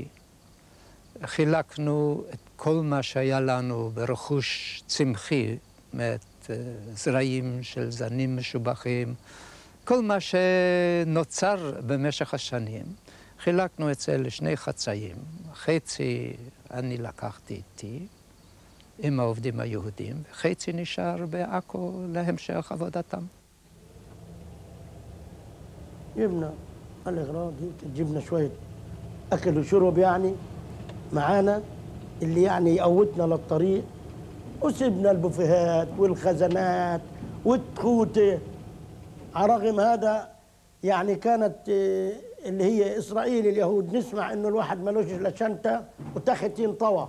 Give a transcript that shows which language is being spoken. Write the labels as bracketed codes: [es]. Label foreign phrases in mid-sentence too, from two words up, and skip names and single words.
[he] חילקנו את כל מה שהיה לנו ברכוש צמחי, זרעים של זנים משובחים, כל מה שנוצר במשך השנים. חילקנו את זה לשני חצאים. חצי אני לקחתי איתי עם העובדים היהודים, וחצי נשאר בעכו להמשך עבודתם. [ar] جبنا الأغراض هيك جبنا شوية أكل وشرب يعني معانا اللي يعني يقوتنا للطريق وسبنا البوفيهات والخزانات والتخوتة. على رغم هذا يعني كانت اللي هي إسرائيل اليهود نسمع إنه الواحد ملوش إلا شنطة وتختين طوى.